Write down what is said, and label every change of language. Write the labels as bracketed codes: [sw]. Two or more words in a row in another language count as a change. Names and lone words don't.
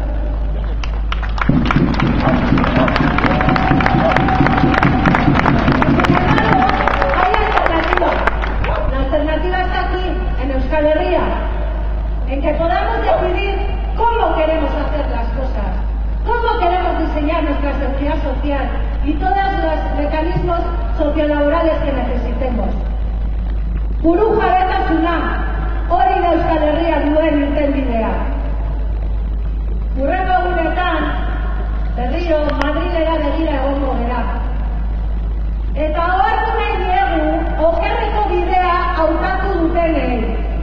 [es] Hay alternativa. La alternativa está aquí, en Euskal Herria, en que podamos decidir cómo queremos hacer las cosas, cómo queremos diseñar nuestra seguridad social y todos los mecanismos sociolaborales que necesitemos. [eu] Burujabetasuna, hori da Euskal Herria duen irtenbidea. Hurrengo egunetan, berriro Madrilera begira egongo gera. Eta ohartu nahi diegu okerreko bidea hautatu dutenei.